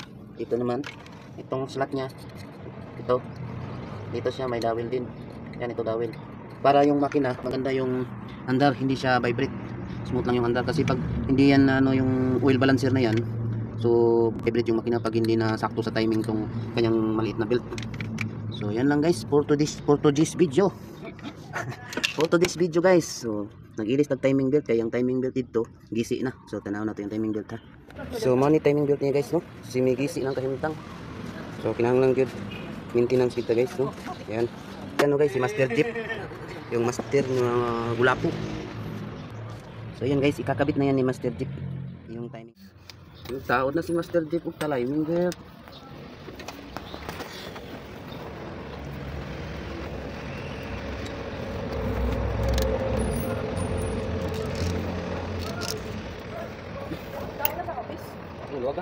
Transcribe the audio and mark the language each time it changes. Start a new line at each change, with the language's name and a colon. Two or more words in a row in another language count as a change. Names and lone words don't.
Filipino: Ito naman, itong slot niya, ito, dito siya may dowel din. Yan, ito dowel. Para yung makina maganda yung andar, hindi siya vibrate, smooth lang yung andar. Kasi pag hindi yan yung oil balancer na yan, so vibrate yung makina pag hindi na sakto sa timing tong kanyang maliit na belt. So yan lang guys
English: for to this video. For to this video guys.
Filipino: So nag-ilis ng
English: timing belt,
Filipino: kaya yung
English: timing belt
Filipino: dito gisi na. So tanaw natin yung
English: timing belt
Filipino: ha.
Cebuano: So money
English: timing belt
Cebuano: niya guys no, si may gisi lang kahimtang. So kinahanglan gyud maintenance kita guys no.
Filipino: Yan no guys, si Master Jeep, yung master ng gulapo. So yan guys, ikakabit na yan ni Master Jeep yung timing.
Cebuano: Yung taod na si Master Jeep ug
English: timing belt.
Cebuano: Luwaga.